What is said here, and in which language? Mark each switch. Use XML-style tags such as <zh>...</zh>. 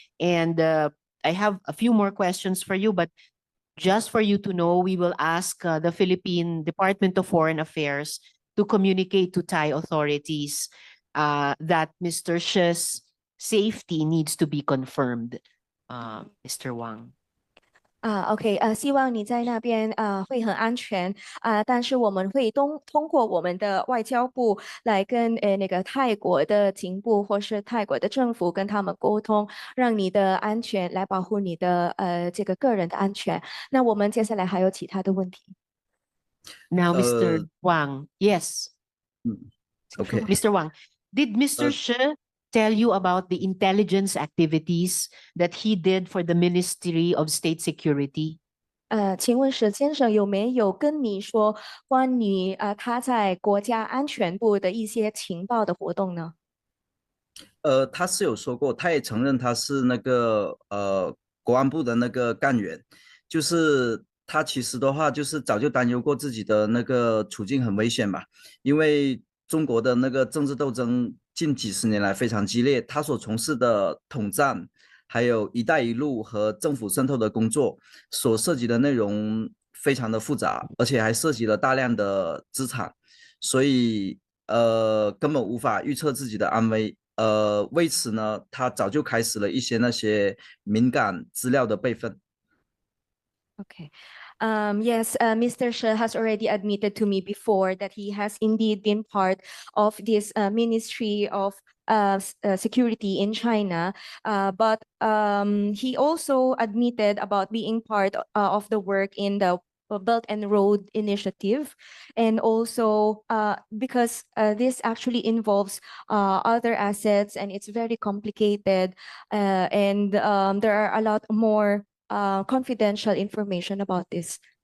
<en>And I have a few more questions for you, but just for you to know, we will ask the Philippine Department of Foreign Affairs to communicate to Thai authorities that Mr. She's safety needs to be confirmed, Mr. Wang.</en> <zh>OK，希望你在那边会很安全但是我们会通过我们的外交部来跟那个泰国的警部或是泰国的政府跟他们沟通，让你的安全来保护你的这个个人的安全。那我们接下来还有其他的问题。</zh> <en>Now, Mr. Wang, yes. OK， Mr. Wang, did Mr. She tell you about the intelligence activities that he did for the Ministry of State Security?</en> <zh>请问史先生有没有跟你说关于他在国家安全部的一些情报的活动呢？他是有说过，他也承认他是那个国安部的那个干员，就是他其实的话就是早就担忧过自己的那个处境很危险嘛，因为中国的那个政治斗争近几十年来非常激烈，他所从事的统战，还有“一带一路”和政府渗透的工作所涉及的内容非常的复杂，而且还涉及了大量的资产，所以根本无法预测自己的安危。为此呢，他早就开始了一些那些敏感资料的备份。</zh> <en>Okay. Yes, Mr. She has already admitted to me before that he has indeed been part of this Ministry of Security in China, but he also admitted about being part of the work in the Belt and Road Initiative, and also because this actually involves other assets and it's very complicated, and there are a lot more confidential information about this.</en>